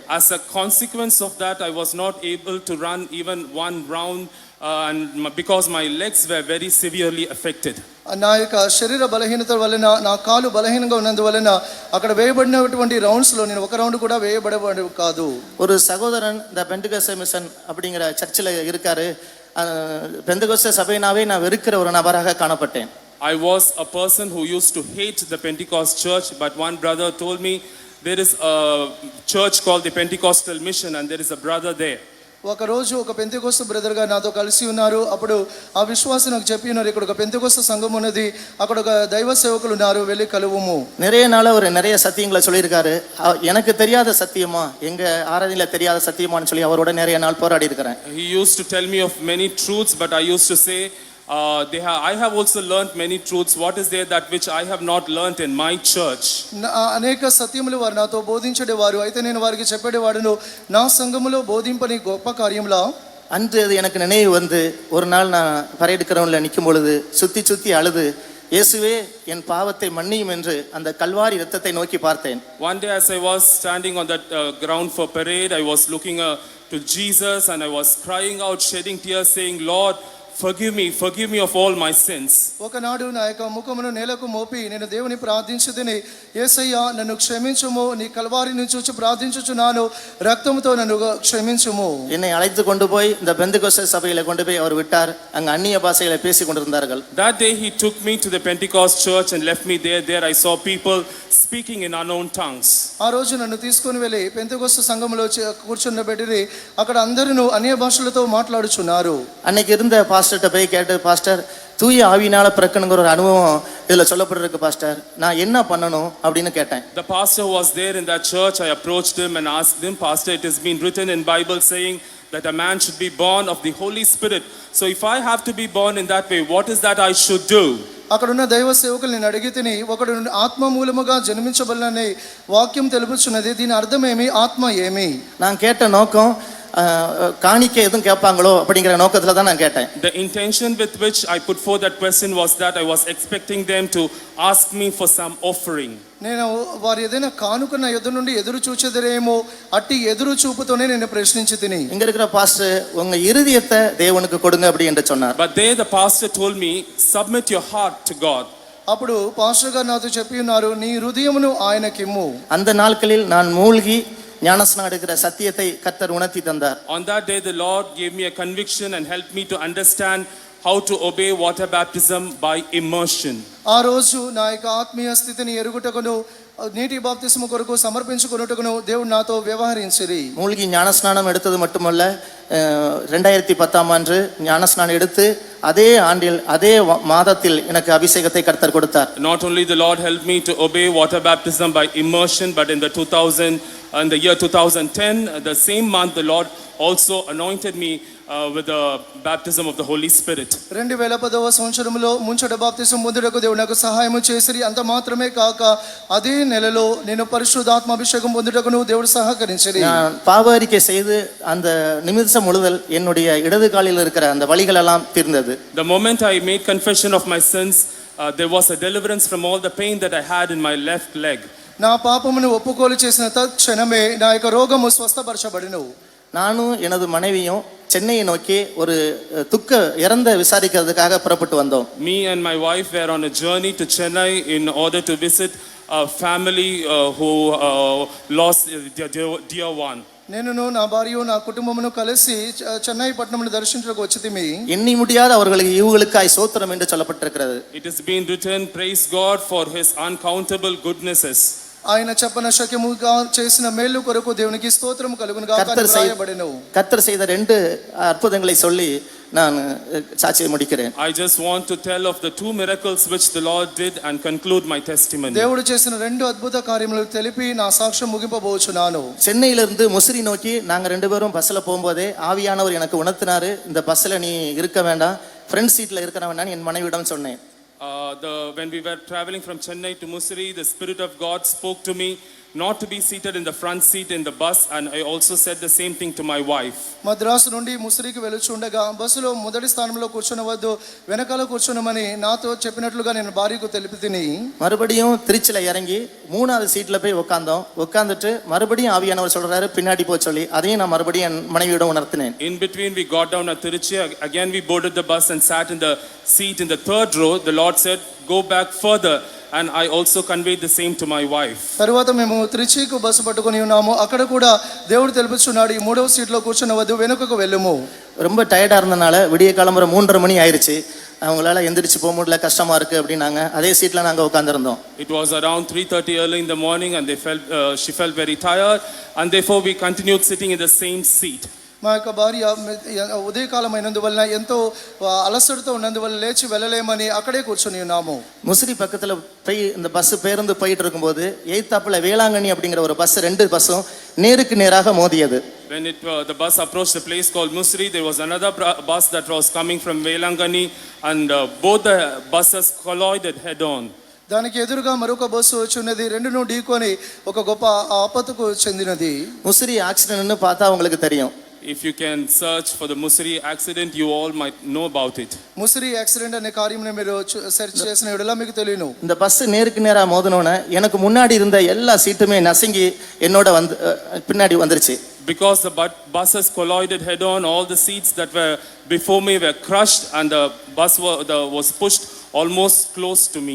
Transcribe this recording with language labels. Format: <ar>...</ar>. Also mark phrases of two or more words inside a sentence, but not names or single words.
<en>As a consequence of that, I was not able to run even one round and because my legs were very severely affected.</en> <te>నా యొక్క శరీర బలహీనత వలన నా కాలు బలహీనంగా ఉన్నందువలన అక్కడ వేయబడినటువంటి రౌండ్స్లో నేను ఒక రౌండ్ కూడా వేయబడేవాడు కాదు.</te> <ta>ஒரு சகோதரன் இந்த பெந்தகோஸ்தே மிஷன் அப்படிங்கிற சர்ச்சில் இருக்காரு. பெந்தகோஸ்தே சபையினாவே நான் வெறுக்கிற ஒரு நபராக காணப்பட்டேன்.</ta> <en>I was a person who used to hate the Pentecost church, but one brother told me there is a church called the Pentecostal Mission and there is a brother there.</en> <te>ఒక రోజు ఒక పెంతెకోస్తు బ్రదర్ గారు నాతో కలిసి ఉన్నారు. అప్పుడు ఆ విశ్వాసి నాకు చెప్పి ఉన్నారు, ఇక్కడ ఒక పెంతెకోస్తు సంఘం ఉన్నది, అక్కడ ఒక దైవ సేవకులు ఉన్నారు, వెళ్ళి కలువుము.</te> <ta>நிறைய நாள் அவர் நிறைய சத்தியங்களை சொல்லியிருக்காரு. எனக்கு தெரியாத சத்தியமா, எங்க ஆராதனையில தெரியாத சத்தியமான்னு சொல்லி அவரோட நிறைய நாள் போராடி இருக்கிறேன்.</ta> <en>He used to tell me of many truths, but I used to say I have also learned many truths. What is there that which I have not learned in my church?</en> <te>అనేక సత్యములు వారు నాతో బోధించేవారు. అయితే నేను వారికి చెప్పేవాడును, నా సంఘములో బోధింపని గొప్ప కార్యములా.</te> <ta>அன்று அது எனக்கு நினைவு வந்து ஒரு நாள் நான் பரேடு கிரவுண்டில் நிற்கும் பொழுது சுற்றி சுற்றி அழுது, இயேசுவே என் பாவத்தை மன்னியும் என்று அந்த கல்வாரி இரத்தத்தை நோக்கி பார்த்தேன்.</ta> <en>One day as I was standing on that ground for parade, I was looking to Jesus and I was crying out, shedding tears, saying, Lord, forgive me of all my sins.</en> <te>ఒకనాడు నా యొక్క ముఖమును నేలకు మోపి నేను దేవుని ప్రార్థించుదని, యేసయ్యా నన్ను క్షమించుము, నీ కల్వారి నుంచి వచ్చి ప్రార్థించుచున్నాను, రక్తముతో నన్ను క్షమించుము.</te> <ta>என்னை அழைத்து கொண்டு போய் இந்த பெந்தகோஸ்தே சபையில கொண்டு போய் அவர் விட்டார். அங்க அந்நிய பாஷையில பேசி கொண்டிருந்தார்கள்.</ta> <en>That day he took me to the Pentecost church and left me there. There I saw people speaking in unknown tongues.</en> <te>ఆ రోజు నన్ను తీసుకొని వెళ్ళి పెంతెకోస్తు సంఘంలో కూర్చుండబెట్టి అక్కడ అందరూ అన్య భాషలతో మాట్లాడుచున్నారు.</te> <ta>அன்னைக்கு இருந்த பாஸ்டர்கிட்ட போய் கேட்டு, பாஸ்டர் தூய ஆவியினால பிறக்கணுங்கிற ஒரு அனுபவம் இதுல சொல்லப்பட்டிருக்கு பாஸ்டர், நான் என்ன பண்ணணும் அப்படின்னு கேட்டேன்.</ta> <en>The pastor was there in that church. I approached him and asked him, Pastor, it has been written in Bible saying that a man should be born of the Holy Spirit. So if I have to be born in that way, what is that I should do?</en> <te>అక్కడున్న దైవ సేవకులు నేను అడిగి తిని, ఒకడు ఆత్మ మూలముగా జన్మించబడినని వాక్యం తెలుపుచున్నది, దీని అర్థం ఏమి, ఆత్మ ఏమి?</te> <ta>நான் கேட்ட நோக்கம், காணிக்கை எதுவும் கேட்பாங்களோ அப்படிங்கிற நோக்கத்துல தான் நான் கேட்டேன்.</ta> <en>The intention with which I put forth that question was that I was expecting them to ask me for some offering.</en> <te>నేను వారు ఏదైనా కానుక నా ఎదురు నుండి ఎదురు చూచెదరేమో అట్టి ఎదురు చూపుతోనే నేను ప్రశ్నించి తిని.</te> <ta>இங்க இருக்கிற பாஸ்டர் உங்க இருதயத்தை தேவனுக்கு கொடுங்க அப்படி என்று சொன்னார்.</ta> <en>But there the pastor told me, submit your heart to God.</en> <te>అప్పుడు పాస్టర్ గారు నాతో చెప్పి ఉన్నారు, నీ హృదయమును ఆయనకిమ్ము.</te> <ta>அந்த நாட்களில் நான் மூழ்கி ஞானஸ்நானம் எடுக்கிற சத்தியத்தை கர்த்தர் உணர்த்தி தந்தார்.</ta> <en>On that day the Lord gave me a conviction and helped me to understand how to obey water baptism by immersion.</en> <te>ఆ రోజు నా యొక్క ఆత్మీయ స్థితిని ఎరుగుటకును నీటి బాప్తిస్మ కొరకు సమర్పించుకొనుటకును దేవుడు నాతో వ్యవహరించిరి.</te> <ta>மூழ்கி ஞானஸ்நானம் எடுத்தது மட்டுமல்ல, 2010ஆம் ஆண்டு ஞானஸ்நானம் எடுத்து அதே ஆண்டில் அதே மாதத்தில் எனக்கு அபிஷேகத்தை கர்த்தர் கொடுத்தார்.</ta> <en>Not only the Lord helped me to obey water baptism by immersion, but in the year 2010, the same month, the Lord also anointed me with the baptism of the Holy Spirit.</en> <te>2010వ సంవత్సరంలో ముంచట బాప్తిసం పొందుటకు దేవుడు నాకు సహాయము చేసిరి. అంత మాత్రమే కాక అదే నెలలో నేను పరిశుద్ధాత్మ అభిషేకం పొందుటకును దేవుడు సహకరించిరి.</te> <ta>நான் பாவ அறிக்கை செய்து அந்த நிமிஷம் முழுதல் என்னுடைய இடது காலில் இருக்கிற அந்த வலிகள் எல்லாம் தீர்ந்தது.</ta> <en>The moment I made confession of my sins, there was a deliverance from all the pain that I had in my left leg.</en> <te>నా పాపమును ఒప్పుకోలు చేసిన తక్షణమే నా యొక్క రోగము స్వస్థపరచబడిను.</te> <ta>நானும் எனது மனைவியும் சென்னையை நோக்கி ஒரு இறந்த விசாரிக்கிறதுக்காக புறப்பட்டு வந்தோம்.</ta> <en>Me and my wife were on a journey to Chennai in order to visit a family who lost their dear one.</en> <te>నేను నా భార్య నా కుటుంబమును కలిసి చెన్నై పట్టణమును దర్శించడానికి వచ్చితిమి.</te> <ta>எண்ணி முடியாத அவர்களுக்கு ஈவுகளுக்காய் ஸ்தோத்திரம் என்று சொல்லப்பட்டிருக்கிறது.</ta> <en>It has been written, praise God for his uncountable goodnesses.</en> <te>ఆయన చెప్పన శక్యముగా చేసిన మేలు కొరకు దేవునికి స్తోత్రం కలుగును గాక అని రాయబడెను.</te> <ta>கர்த்தர் செய்த 2 அற்புதங்களை சொல்லி நான் சாட்சியை முடிக்கிறேன்.</ta> <en>I just want to tell of the 2 miracles which the Lord did and conclude my testimony.</en> <te>దేవుడు చేసిన 2 అద్భుత కార్యములు తెలిపి నా సాక్ష్యం ముగింపబోచున్నాను.</te> <ta>சென்னையிலிருந்து முசிறி நோக்கி நாங்க 2 பேரும் பஸ்ல போகும்போதே ஆவியானவர் எனக்கு உணர்த்தினாரு, இந்த பஸ்ல நீ இருக்க வேண்டாம்,</ta> <en>front seat</en> <ta>இருக்க வேண்டாம் என் மனைவியிடம் சொன்னேன்.</ta> <en>When we were traveling from Chennai to Mussoorie, the Spirit of God spoke to me not to be seated in the front seat in the bus, and I also said the same thing to my wife.</en> <te>మద్రాసు నుండి ముసిరికి వెలుచుండగా బస్సులో మొదటి స్థానంలో కూర్చొనవద్దు, వెనకాల కూర్చొనమని నాతో చెప్పినట్లుగా నేను భార్యకు తెలిపితిని.</te> <ta>மறுபடியும் திருச்சில இறங்கி 3வது சீட்ல போய் உட்கார்ந்துட்டு மறுபடியும் ஆவியானவர் சொல்றாரு பின்னாடி போ சொல்லி அதையும் நான் மறுபடியும் என் மனைவியிடம் உணர்த்தினேன்.</ta> <en>In between we got down at Tiruchi, again we boarded the bus and sat in the seat in the 3rd row. The Lord said, go back further, and I also conveyed the same to my wife.</en> <te>తరువాత మేము త్రిచికు బస్సు పట్టుకొని ఉన్నాము. అక్కడ కూడా దేవుడు తెలుపుచున్నాడు, ఈ 3వ సీట్లో కూర్చొనవద్దు, వెనుకకు వెళ్ళుము.</te> <ta>ரொம்ப டயர்டா இருந்தனால விடிய காலம்பர 3:30 மணி ஆயிருச்சு. அவங்களால எந்திரிச்சு போக முடியல, கஷ்டமா இருக்கு அப்படின்னாங்க. அதே சீட்ல நாங்க உட்கார்ந்திருந்தோம்.</ta> <en>It was around 3:30 early in the morning, and she felt very tired, and therefore we continued sitting in the same seat.</en> <te>మా యొక్క భార్య ఉదయకాలం అయినందువలన ఎంతో అలసటతో ఉన్నందువల్ల లేచి వెళ్ళలేమని అక్కడే కూర్చొని ఉన్నాము.</te> <ta>முசிறி பக்கத்துல போய் இந்த பஸ் பேருந்து போயிட்டு இருக்கும்போது எய்த்தாப்புல வேளாங்கண்ணி அப்படிங்கிற ஒரு பஸ் 2 பஸ்ஸும் நேருக்கு நேராக மோதியது.</ta> <en>When the bus approached a place called Mussoorie, there was another bus that was coming from Velangani, and both the buses collided head on.</en> <te>దానికి ఎదురుగా మరొక బస్సు వచ్చున్నది. రెండును ఢీకొని ఒక గొప్ప ఆపత్తుకు చెందినది.</te> <ta>முசிறி ஆக்சிடென்ட்னு பார்த்தா உங்களுக்கு தெரியும்.</ta> <en>If you can search for the Mussoorie accident, you all might know about it.</en> <te>ముసిరి యాక్సిడెంట్ అనే కార్యమును మీరు సెర్చ్ చేసిన ఎడల మీకు తెలియను.</te> <ta>இந்த பஸ் நேருக்கு நேரா மோதினோனே எனக்கு முன்னாடி இருந்த எல்லா சீட்டுமே நசுங்கி என்னோட பின்னாடி வந்துருச்சு.</ta> <en>Because the buses collided head on, all the seats that were before me were crushed, and the bus was pushed almost close to me.</en>